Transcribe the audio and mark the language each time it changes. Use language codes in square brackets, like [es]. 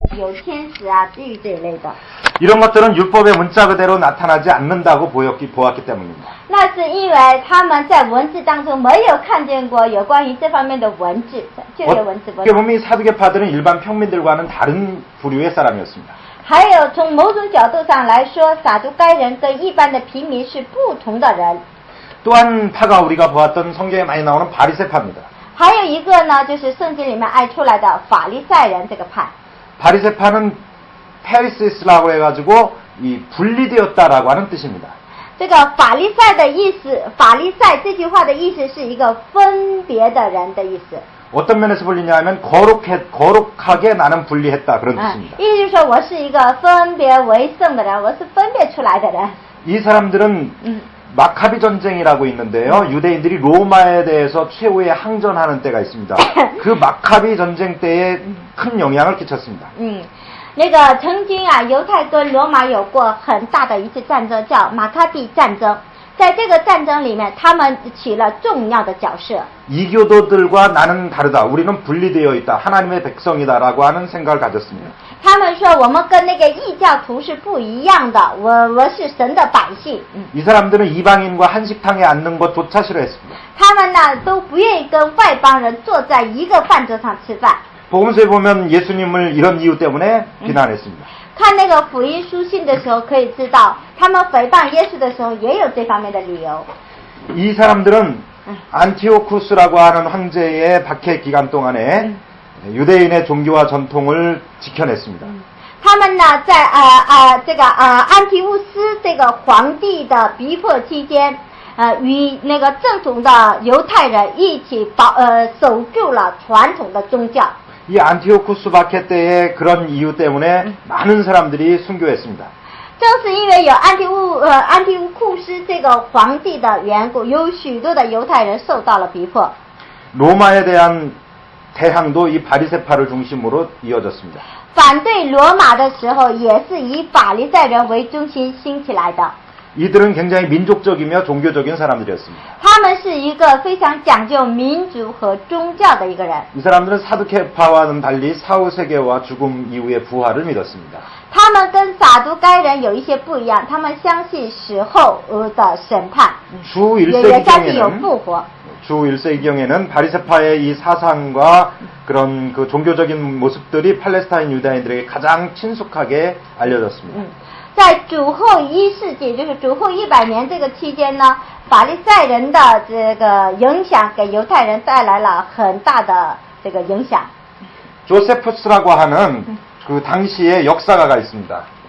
[zh] 有天使啊、地狱这一类的。 [ko] 이런 것들은 율법의 문자 그대로 나타나지 않는다고 보았기 때문입니다. [zh] 那是因为他们在文字当中没有看见过有关于这方面的文字，就有文字不 [ko] 어떻게 보면 이 사두개파들은 일반 평민들과는 다른 부류의 사람이었습니다. [zh] 还有从某种角度上来说，撒都该人跟一般的平民是不同的人。 [ko] 또 한 파가 우리가 보았던 성경에 많이 나오는 바리새파입니다. [zh] 还有一个呢，就是圣经里面爱出来的法利赛人这个派。 [ko] 바리새파는 페리시스라고 해가지고 이 분리되었다라고 하는 뜻입니다. [zh] 这个法利赛的意思，法利赛这句话的意思是一个分别的人的意思。 [ko] 어떤 면에서 분리냐면 거룩하게 나는 분리했다 그런 뜻입니다. [zh] 意思就是说我是一个分别为圣的人，我是分别出来的人。 [ko] 이 사람들은 마카비 전쟁이라고 있는데요. 유대인들이 로마에 대해서 최후의 항전하는 때가 있습니다. 그 마카비 전쟁 때에 큰 영향을 끼쳤습니다. [zh] 那个曾经啊，犹太跟罗马有过很大的一次战争，叫马卡比战争。在这个战争里面，他们起了重要的角色。 [ko] 이교도들과 나는 다르다. 우리는 분리되어 있다. 하나님의 백성이다라고 하는 생각을 가졌습니다. [zh] 他们说我们跟那个异教徒是不一样的，我是神的百姓。 [ko] 이 사람들은 이방인과 한식탕에 앉는 것조차 싫어했습니다. [zh] 他们呢都不愿意跟外邦人坐在一个饭桌上吃饭。 [ko] 복음서에 보면 예수님을 이런 이유 때문에 비난했습니다. [zh] 看那个福音书信的时候可以知道，他们诽谤耶稣的时候也有这方面的理由。 [ko] 이 사람들은 안티오쿠스라고 하는 황제의 박해 기간 동안에 유대인의 종교와 전통을 지켜냈습니다. [zh] 他们呢在这个安提乌斯这个皇帝的逼迫期间，与那个正统的犹太人一起守住了传统的宗教。 [ko] 이 안티오쿠스 박해 때의 그런 이유 때문에 많은 사람들이 순교했습니다. [zh] 正是因为有安提乌库斯这个皇帝的缘故，有许多的犹太人受到了逼迫。 [ko] 로마에 대한 대항도 이 바리새파를 중심으로 이어졌습니다. [zh] 反对罗马的时候，也是以法利赛人为中心兴起来的。 [ko] 이들은 굉장히 민족적이며 종교적인 사람들이었습니다. [zh] 他们是一个非常讲究民族和宗教的一个人。 [ko] 이 사람들은 사두케파와는 달리 사후세계와 죽음 이후의 부활을 믿었습니다. [zh] 他们跟撒都该人有一些不一样，他们相信死后的审判， [ko] 주 [zh] 也相信有 [ko] 1세기경에는 [zh] 复活。 [ko] 주 1세기경에는 바리새파의 이 사상과 그런 그 종교적인 모습들이 팔레스타인 유다인들에게 가장 친숙하게 알려졌습니다. [zh] 在主后1世纪，就是主后100年这个期间呢，法利赛人的这个影响给犹太人带来了很大的这个影响。 [ko] 조세푸스라고 하는 그 당시의 역사가가 있습니다.